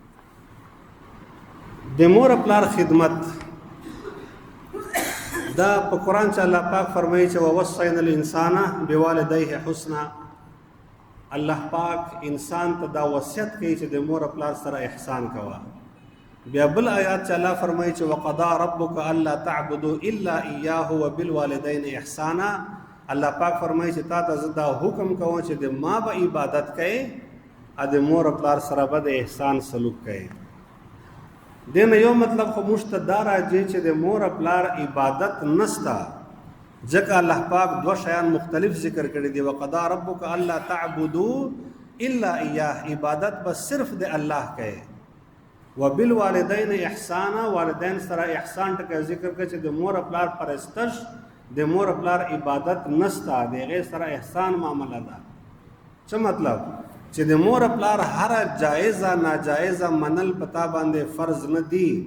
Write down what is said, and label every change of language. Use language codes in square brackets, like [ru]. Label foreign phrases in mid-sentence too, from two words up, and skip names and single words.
[ps] د مور پلار خدمت دا په قرآن چې الله پاک فرمایي چې [ar] ووصینا الانسان بوالدیه حسنا. [ps] الله پاک انسان ته دا وصیت کوي چې د مور پلار سره احسان کوه. بیا بل آیات چې الله فرمایي چې [ar] وقضى ربک الا تعبدوا الا اياه وبالوالدین احسانا. [ps] الله پاک فرمایي چې تا ته زه دا حکم کوم چې د ما به عبادت کوي او د مور پلار سره به د احسان سلوک کوي. دین یو مطلب خو مشتدار راځي چې د مور پلار عبادت نستا، ځکه الله پاک دو شیان مختلف ذکر کړی دی. [ar] وقضى ربک الا تعبدوا الا اياه، [ps] عبادت بس صرف د الله کوي. [ar] وبالوالدین احسانا، [ps] والدین سره احسان ټکه ذکر کړي چې د مور پلار پرستش، د مور پلار عبادت نستا، د هغې سره احسان معامله ده. څه مطلب؟ چې د مور پلار هر جایزه ناجایزه منل پتا باندې فرض نه دی.